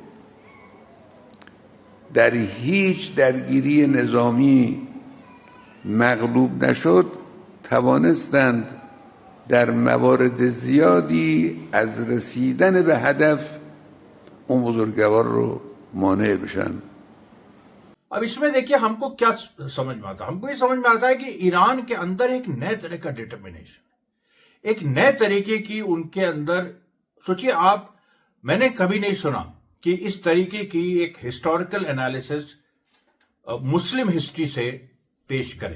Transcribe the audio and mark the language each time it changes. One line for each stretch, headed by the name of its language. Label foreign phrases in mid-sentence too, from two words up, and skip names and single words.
Persian: در هیچ درگیری نظامی مغلوب نشد، توانستند در موارد زیادی از رسیدن به هدف اون بزرگوار رو مانع بشن.
Hindi: अब इसमें देखिए हमको क्या समझ में आता है। हमको ये समझ में आता है कि ईरान के अंदर एक नए तरह का डिटर्मिनेशन, एक नए तरीके की उनके अंदर, सोचिए आप, मैंने कभी नहीं सुना कि इस तरीके की एक
English: historical analysis Muslim history
Hindi: से पेश करें।